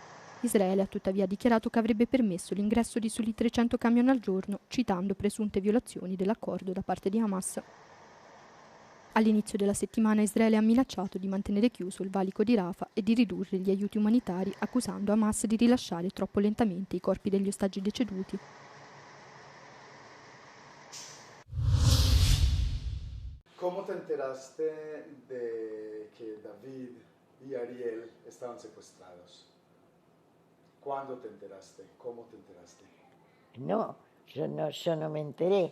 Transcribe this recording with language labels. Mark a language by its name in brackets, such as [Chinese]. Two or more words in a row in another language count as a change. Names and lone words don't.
[Italian] Israele ha tuttavia dichiarato che avrebbe permesso l'ingresso di soli 300 camion al giorno, citando presunte violazioni dell'accordo da parte di Hamas. All'inizio della settimana Israele ha minacciato di mantenere chiuso il valico di Rafah e di ridurre gli aiuti umanitari, accusando Hamas di rilasciare troppo lentamente i corpi degli ostaggi deceduti. [Spanish] ¿Cómo te enteraste de que David y Ariel estaban secuestrados? ¿Cuándo te enteraste? ¿Cómo te enteraste? No, yo no me enteré.